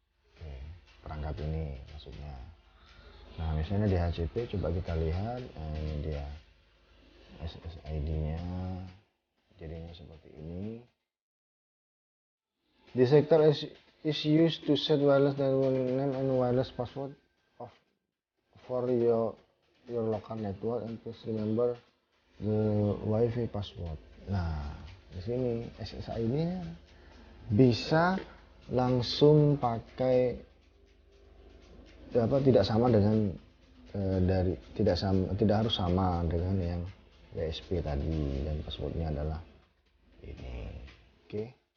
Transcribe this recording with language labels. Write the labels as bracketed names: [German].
[Indonesian] Oke, perangkat ini maksudnya. Nah, misalnya di HCP coba kita lihat, ini dia SSID-nya, jadinya seperti ini. [English] The sector is used to set wireless network name and wireless password for your local network, and please remember the Wi-Fi password. [Indonesian] Nah, di sini SSID-nya bisa langsung pakai tidak sama dengan tidak harus sama dengan yang WSP tadi, dan passwordnya adalah ini. Oke.